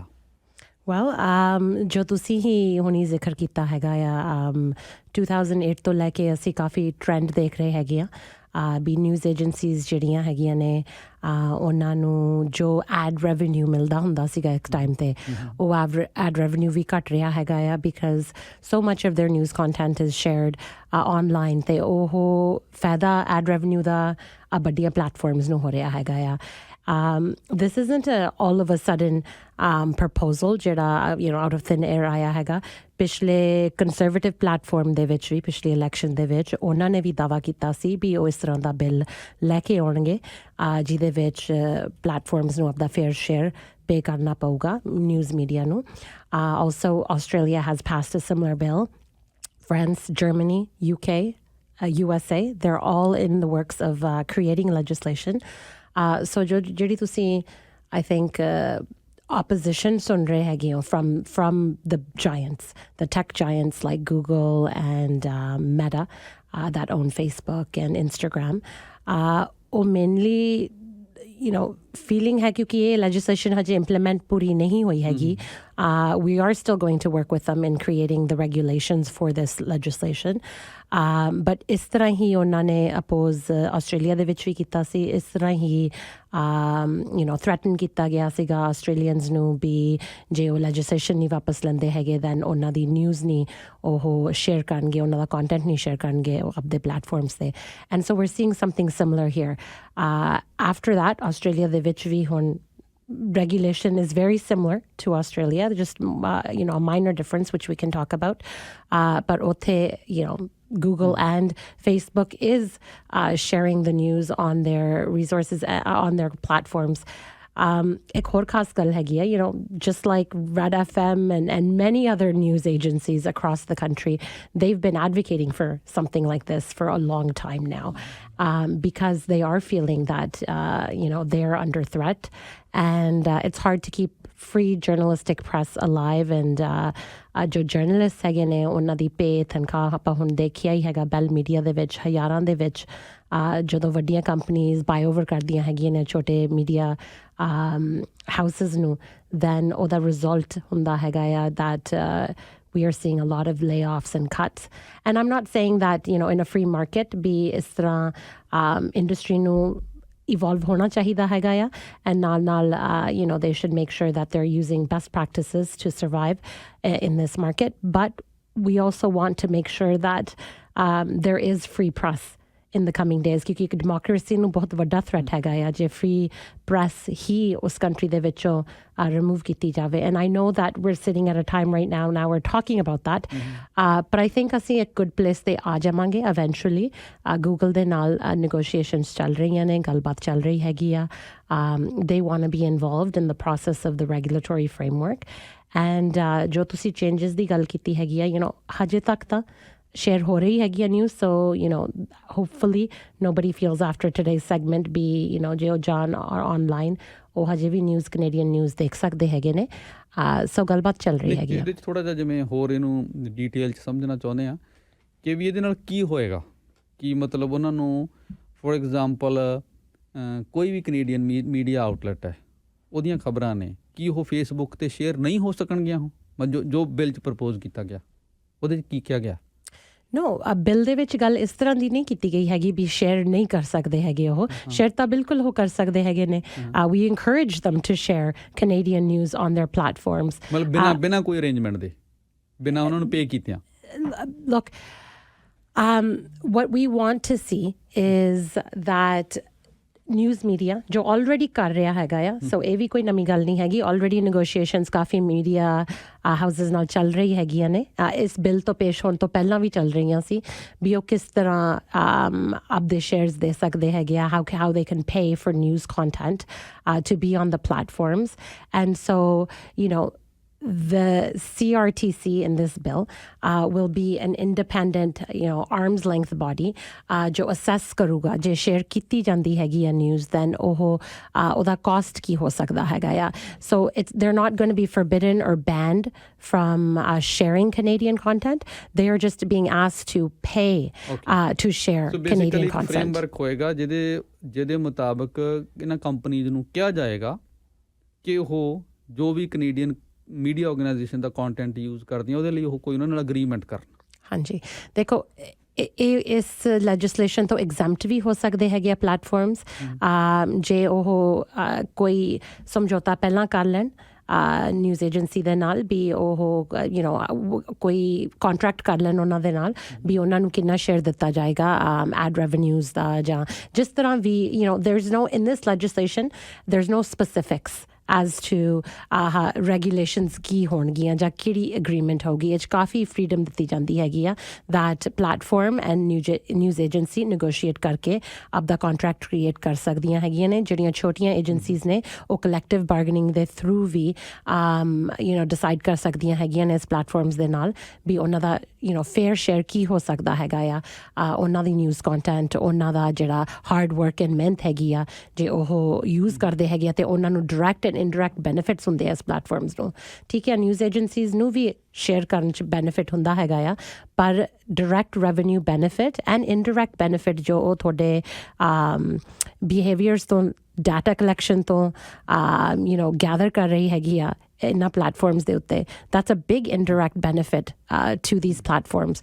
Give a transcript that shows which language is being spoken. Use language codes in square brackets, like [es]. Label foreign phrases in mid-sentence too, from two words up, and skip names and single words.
[pa] ਵੈਲ ਜੋ ਤੁਸੀਂ ਹੀ ਹੁਣੀ ਜ਼ਿਕਰ ਕੀਤਾ ਹੈਗਾ ਆ 2008 ਤੋਂ ਲੈ ਕੇ ਅਸੀਂ ਕਾਫੀ ਟਰੈਂਡ ਦੇਖ ਰਹੇ ਹੈਗੇ ਆ ਵੀ [en] news agencies [pa] ਜਿਹੜੀਆਂ ਹੈਗੀਆਂ ਨੇ ਉਹਨਾਂ ਨੂੰ ਜੋ [en] ad revenue [pa] ਮਿਲਦਾ ਹੁੰਦਾ ਸੀਗਾ ਇੱਕ ਟਾਈਮ 'ਤੇ ਉਹ [en] ad revenue [pa] ਵੀ ਘੱਟ ਰਿਹਾ ਹੈਗਾ ਆ [en] because so much of their news content is shared online [pa] ਅਤੇ ਉਹ ਫਾਇਦਾ [en] ad revenue [pa] ਦਾ ਵੱਡੀਆਂ ਪਲੈਟਫਾਰਮਸ ਨੂੰ ਹੋ ਰਿਹਾ ਹੈਗਾ ਆ [en] this isn't all of a sudden proposal [pa] ਜਿਹੜਾ [en] out of thin air [pa] ਆਇਆ ਹੈਗਾ ਪਿਛਲੇ [en] Conservative platform [pa] ਦੇ ਵਿੱਚ ਵੀ ਪਿਛਲੀ ਇਲੈਕਸ਼ਨ ਦੇ ਵਿੱਚ ਉਹਨਾਂ ਨੇ ਵੀ ਦਾਅਵਾ ਕੀਤਾ ਸੀ ਵੀ ਉਹ ਇਸ ਤਰ੍ਹਾਂ ਦਾ ਬਿੱਲ ਲੈ ਕੇ ਆਉਣਗੇ ਜਿਹਦੇ ਵਿੱਚ ਪਲੈਟਫਾਰਮਸ ਨੂੰ ਆਪਦਾ [en] fair share pay [pa] ਕਰਨਾ ਪਊਗਾ [en] news media ਨੂੰ also Australia has passed a similar bill France, Germany, UK, USA they're all in the works of creating legislation so [pa] ਜਿਹੜੀ ਤੁਸੀਂ [en] I think opposition [pa] ਸੁਣ ਰਹੇ ਹੈਗੇ ਹੋ [en] from the giants, the tech giants like Google and Meta that own Facebook and Instagram [pa] ਉਹ [en] mainly feeling [pa] ਹੈ ਕਿਉਂਕਿ ਇਹ legislation ਹਜੇ implement ਪੂਰੀ ਨਹੀਂ ਹੋਈ ਹੈਗੀ [en] we are still going to work with them in creating the regulations for this legislation but [pa] ਇਸ ਤਰ੍ਹਾਂ ਹੀ ਉਹਨਾਂ ਨੇ ਅਪੋਜ਼ ਆਸਟ੍ਰੇਲੀਆ ਦੇ ਵਿੱਚ ਵੀ ਕੀਤਾ ਸੀ ਇਸ ਤਰ੍ਹਾਂ ਹੀ ਥ੍ਰੈਟਨ ਕੀਤਾ ਗਿਆ ਸੀਗਾ ਆਸਟ੍ਰੇਲੀਅਨਸ ਨੂੰ ਵੀ ਜੇ ਉਹ ਲੈਜਿਸਲੇਸ਼ਨ ਨਹੀਂ ਵਾਪਸ ਲੈਂਦੇ ਹੈਗੇ ਦੈਨ ਉਹਨਾਂ ਦੀ ਨਿਊਜ਼ ਨਹੀਂ ਉਹ ਸ਼ੇਅਰ ਕਰਨਗੇ ਉਹਨਾਂ ਦਾ ਕੰਟੈਂਟ ਨਹੀਂ ਸ਼ੇਅਰ ਕਰਨਗੇ ਆਪਦੇ ਪਲੈਟਫਾਰਮਸ [en] 'ਤੇ and so we're seeing something similar here after that [pa] ਆਸਟ੍ਰੇਲੀਆ ਦੇ ਵਿੱਚ ਵੀ ਹੁਣ [en] regulation is very similar to Australia, just a minor difference which we can talk about but Google and Facebook is sharing the news on their resources on their platforms [pa] ਇੱਕ ਹੋਰ ਖਾਸ ਗੱਲ ਹੈਗੀ ਹੈ, [en] just like Red FM and many other news agencies across the country, they've been advocating for something like this for a long time now, because they are feeling that, they're under threat, and it's hard to keep free journalistic press alive. [pa] And ਜੋ ਜਰਨਲਿਸਟ ਹੈਗੇ ਨੇ ਉਹਨਾਂ ਦੀ ਪੇ ਤਨਖਾਹ ਆਪਾਂ ਹੁਣ ਦੇਖਿਆ ਹੀ ਹੈਗਾ ਬੈਲ ਮੀਡੀਆ ਦੇ ਵਿੱਚ ਹਜ਼ਾਰਾਂ ਦੇ ਵਿੱਚ, ਜਦੋਂ ਵੱਡੀਆਂ ਕੰਪਨੀਜ਼ [en] buy over [pa] ਕਰਦੀਆਂ ਹੈਗੀਆਂ ਨੇ ਛੋਟੇ [en] media houses [pa] ਨੂੰ, then ਉਹਦਾ ਰਿਜ਼ਲਟ ਹੁੰਦਾ ਹੈਗਾ ਆ [en] that we are seeing a lot of layoffs and cuts. And I'm not saying that, in a free market [pa] ਵੀ ਇਸ ਤਰ੍ਹਾਂ [en] industry ਨੂੰ evolve [pa] ਹੋਣਾ ਚਾਹੀਦਾ ਹੈਗਾ ਆ, [en] and ਨਾਲ they should make sure that they're using best practices to survive in this market. But we also want to make sure that there is free press in the coming days, [pa] ਕਿਉਂਕਿ ਇੱਕ ਡੈਮੋਕ੍ਰੇਸੀ ਨੂੰ ਬਹੁਤ ਵੱਡਾ ਥ੍ਰੈਟ ਹੈਗਾ ਆ ਜੇ [en] free press [pa] ਹੀ ਉਸ ਕੰਟਰੀ ਦੇ ਵਿੱਚੋਂ ਰਿਮੂਵ ਕੀਤੀ ਜਾਵੇ. [en] And I know that we're sitting at a time right now we're talking about that, but I think [pa] ਅਸੀਂ ਇੱਕ [en] good place [pa] ਤੇ ਆ ਜਾਵਾਂਗੇ [en] eventually. [pa] Google ਦੇ ਨਾਲ negotiations ਚੱਲ ਰਹੀਆਂ ਨੇ, ਗੱਲਬਾਤ ਚੱਲ ਰਹੀ ਹੈਗੀ ਆ. [en] They want to be involved in the process of the regulatory framework. [pa] And ਜੋ ਤੁਸੀਂ changes ਦੀ ਗੱਲ ਕੀਤੀ ਹੈਗੀ ਆ, ਹਜੇ ਤੱਕ ਤਾਂ share ਹੋ ਰਹੀ ਹੈ news, [en] so hopefully nobody feels after today's segment be jo John are online [pa] ਉਹ ਹਜੇ ਵੀ ਨਿਊਜ਼ [en] Canadian news [pa] ਦੇਖ ਸਕਦੇ ਹੈਗੇ ਨੇ. ਸੋ ਗੱਲਬਾਤ ਚੱਲ ਰਹੀ ਹੈਗੀ. ਇਹਦੇ 'ਚ ਥੋੜ੍ਹਾ ਜਿਹਾ ਜਿਵੇਂ ਹੋਰ ਇਹਨੂੰ ਡੀਟੇਲ 'ਚ ਸਮਝਣਾ ਚਾਹੁੰਦੇ ਆ ਕਿ ਵੀ ਇਹਦੇ ਨਾਲ ਕੀ ਹੋਏਗਾ, ਕੀ ਮਤਲਬ ਉਹਨਾਂ ਨੂੰ ਫੋਰ ਐਗਜ਼ਾਮਪਲ ਕੋਈ ਵੀ ਕੈਨੇਡੀਅਨ ਮੀਡੀਆ ਆਊਟਲੈਟ ਹੈ ਉਹਦੀਆਂ ਖਬਰਾਂ ਨੇ ਕੀ ਉਹ ਫੇਸਬੁੱਕ 'ਤੇ ਸ਼ੇਅਰ ਨਹੀਂ ਹੋ ਸਕਣਗੀਆਂ, ਜੋ ਬਿੱਲ 'ਚ ਪ੍ਰਪੋਜ਼ ਕੀਤਾ ਗਿਆ ਉਹਦੇ 'ਚ ਕੀ ਕਿਹਾ ਗਿਆ? No, ਬਿੱਲ ਦੇ ਵਿੱਚ ਗੱਲ ਇਸ ਤਰ੍ਹਾਂ ਦੀ ਨਹੀਂ ਕੀਤੀ ਗਈ ਹੈਗੀ ਵੀ ਸ਼ੇਅਰ ਨਹੀਂ ਕਰ ਸਕਦੇ ਹੈਗੇ ਉਹ. ਸ਼ੇਅਰ ਤਾਂ ਬਿਲਕੁਲ ਉਹ ਕਰ ਸਕਦੇ ਹੈਗੇ ਨੇ. [en] We encourage them to share Canadian news on their platforms. [pa] ਮਤਲਬ ਬਿਨਾਂ ਕੋਈ ਅਰੇਂਜਮੈਂਟ ਦੇ, ਬਿਨਾਂ ਉਹਨਾਂ ਨੂੰ ਪੇ ਕੀਤਿਆਂ. [en] Look, what we want to see is that news media [pa] ਜੋ already ਕਰ ਰਿਹਾ ਹੈਗਾ ਆ, ਸੋ ਇਹ ਵੀ ਕੋਈ ਨਵੀਂ ਗੱਲ ਨਹੀਂ ਹੈਗੀ. already negotiations ਕਾਫੀ [en] media houses [pa] ਨਾਲ ਚੱਲ ਰਹੀ ਹੈਗੀਆਂ ਨੇ. ਇਸ ਬਿੱਲ ਤੋਂ ਪੇਸ਼ ਹੋਣ ਤੋਂ ਪਹਿਲਾਂ ਵੀ ਚੱਲ ਰਹੀਆਂ ਸੀ ਵੀ ਉਹ ਕਿਸ ਤਰ੍ਹਾਂ ਆਪਦੇ ਸ਼ੇਅਰਸ ਦੇ ਸਕਦੇ ਹੈਗੇ ਆ, [en] how they can pay for news content to be on the platforms. And so the CRTC in this bill will be an independent, arm's length body jo assess [pa] ਕਰੂਗਾ ਜੇ [en] share [pa] ਕੀਤੀ ਜਾਂਦੀ ਹੈਗੀ ਆ [en] news, then [pa] ਉਹਦਾ cost ਕੀ ਹੋ ਸਕਦਾ ਹੈਗਾ ਆ. [en] So they're not going to be forbidden or banned from sharing Canadian content. They are just being asked to pay to share Canadian content. So [pa] framework ਹੋਏਗਾ ਜਿਹਦੇ ਮੁਤਾਬਕ ਇਹਨਾਂ ਕੰਪਨੀਜ਼ ਨੂੰ ਕਿਹਾ ਜਾਏਗਾ ਕਿ ਉਹ ਜੋ ਵੀ ਕੈਨੇਡੀਅਨ ਮੀਡੀਆ ਆਰਗੇਨਾਈਜੇਸ਼ਨ ਦਾ ਕੰਟੈਂਟ ਯੂਜ਼ ਕਰਦੀਆਂ ਉਹਦੇ ਲਈ ਉਹ ਕੋਈ ਉਹਨਾਂ ਨਾਲ ਅਗਰੀਮੈਂਟ ਕਰਨ. ਹਾਂਜੀ, ਦੇਖੋ ਇਹ ਇਸ ਲੈਜਿਸਲੇਸ਼ਨ ਤੋਂ ਐਗਜ਼ੈਂਪਟ ਵੀ ਹੋ ਸਕਦੇ ਹੈਗੇ ਆ ਪਲੈਟਫਾਰਮਸ ਜੇ ਉਹ ਕੋਈ ਸਮਝੌਤਾ ਪਹਿਲਾਂ ਕਰ ਲੈਣ ਨਿਊਜ਼ ਏਜੰਸੀ ਦੇ ਨਾਲ ਵੀ ਉਹ ਕੋਈ ਕੰਟਰੈਕਟ ਕਰ ਲੈਣ ਉਹਨਾਂ ਦੇ ਨਾਲ ਵੀ ਉਹਨਾਂ ਨੂੰ ਕਿੰਨਾ ਸ਼ੇਅਰ ਦਿੱਤਾ ਜਾਏਗਾ [en] ad revenues [pa] ਦਾ, ਜਾਂ ਜਿਸ ਤਰ੍ਹਾਂ ਵੀ [en] there is no in this legislation there's no specifics as to regulations [pa] ਕੀ ਹੋਣਗੀਆਂ ਜਾਂ ਕਿਹੜੀ agreement ਹੋਗੀ. ਇਹ 'ਚ ਕਾਫੀ freedom ਦਿੱਤੀ ਜਾਂਦੀ ਹੈਗੀ ਆ [en] that platform and news agency negotiate [pa] ਕਰਕੇ ਆਪਦਾ [en] contract create [pa] ਕਰ ਸਕਦੀਆਂ ਹੈਗੀਆਂ ਨੇ. ਜਿਹੜੀਆਂ ਛੋਟੀਆਂ agencies ਨੇ ਉਹ [en] collective bargaining [pa] ਦੇ through ਵੀ decide ਕਰ ਸਕਦੀਆਂ ਹੈਗੀਆਂ ਨੇ ਇਸ platforms ਦੇ ਨਾਲ ਵੀ ਉਹਨਾਂ ਦਾ [en] fair share [pa] ਕੀ ਹੋ ਸਕਦਾ ਹੈਗਾ ਆ ਉਹਨਾਂ ਦੀ [en] news content, [pa] ਉਹਨਾਂ ਦਾ ਜਿਹੜਾ [en] hard work and [pa] ਮਿਹਨਤ ਹੈਗੀ ਆ ਜੇ ਉਹ use ਕਰਦੇ ਹੈਗੇ ਆ ਤੇ ਉਹਨਾਂ ਨੂੰ [en] direct and indirect benefits [pa] ਹੁੰਦੇ ਆ ਇਸ ਪਲੈਟਫਾਰਮਸ ਨੂੰ. ਠੀਕ ਹੈ, ਨਿਊਜ਼ ਏਜੰਸੀਜ਼ ਨੂੰ ਵੀ ਸ਼ੇਅਰ ਕਰਨ 'ਚ ਬੈਨੀਫਿਟ ਹੁੰਦਾ ਹੈਗਾ ਆ, ਪਰ [en] direct revenue benefit and indirect benefit [pa] ਜੋ ਉਹ ਤੁਹਾਡੇ ਬਿਹੇਵੀਅਰਸ ਤੋਂ, [en] data collection [pa] ਤੋਂ ਗੈਦਰ ਕਰ ਰਹੀ ਹੈਗੀ ਆ ਇਹਨਾਂ platforms ਦੇ ਉੱਤੇ, [en] that's a big indirect benefit to these platforms.